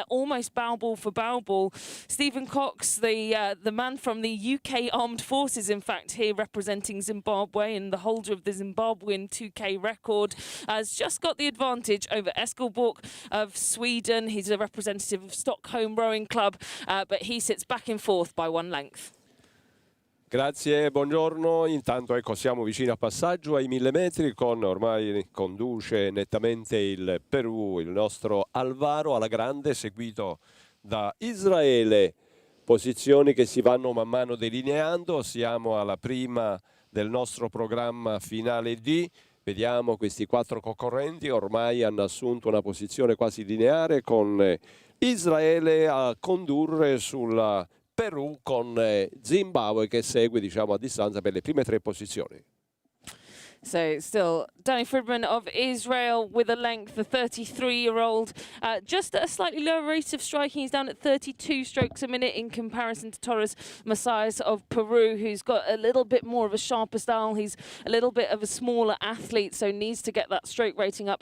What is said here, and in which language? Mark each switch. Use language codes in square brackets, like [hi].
[en] They're almost bow ball for bow ball. Stephen Cox, the man from the UK Armed Forces, in fact, here representing Zimbabwe and the holder of the Zimbabwean 2K record, has just got the advantage over Sculls of Sweden. He's a representative of Stockholm Rowing Club, but he sits back in fourth by one length. [it] Grazie, buongiorno. Intanto ecco siamo vicini a passaggio ai 1.000 metri con ormai conduce nettamente il Perù, il nostro Alvaro alla grande, seguito da Israele. Posizioni che si vanno man mano delineando, siamo alla prima del nostro programma finale D. Vediamo questi quattro concorrenti, ormai hanno assunto una posizione quasi lineare con Israele a condurre sul Perù con Zimbabwe che segue diciamo a distanza per le prime tre posizioni. [en] So still Danny Friedman of Israel with a length, the 33-year-old, just at a slightly lower rate of striking. He's down at 32 strokes a minute in comparison to Torres Macias of Peru, who's got a little bit more of a sharper style. He's a little bit of a smaller athlete, so needs to get that stroke rating up.